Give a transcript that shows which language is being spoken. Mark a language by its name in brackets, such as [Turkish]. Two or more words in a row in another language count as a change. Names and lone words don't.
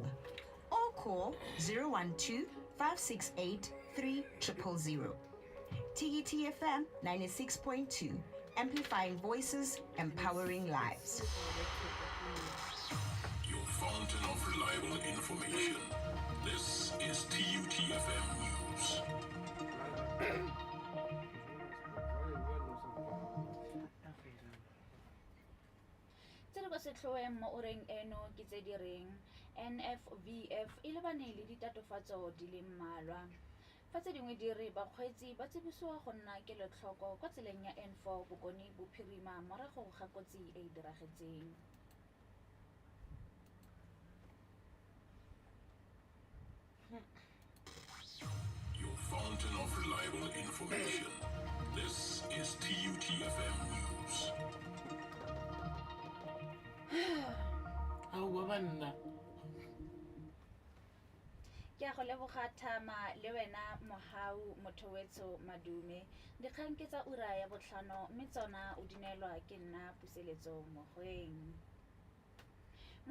[English] Or call 012-568-3000. TUT-FM 96.2, amplifying voices, empowering lives. Your fountain of reliable information. This is TUT-FM News. [Tswana] Setlhoeng mo oreng eno ke tse di reng NFVF e lebane le ditatofatso di le mmalwa fa tse dingwe di re bakgweetsi ba tsebisiwa go nna kelotlhoko kwa tseleng ya N4 bokone bophirima morago ga kotsi e e diragetseng. [English] Your fountain of reliable information. This is TUT-FM News. [Tswana] Ke a go leboga Thama le wena Mohau Mothoetso Madume dikgang ke tsa ura ya botlhano mme tsona o dinelwa ke nna Puseletso Mogoeng.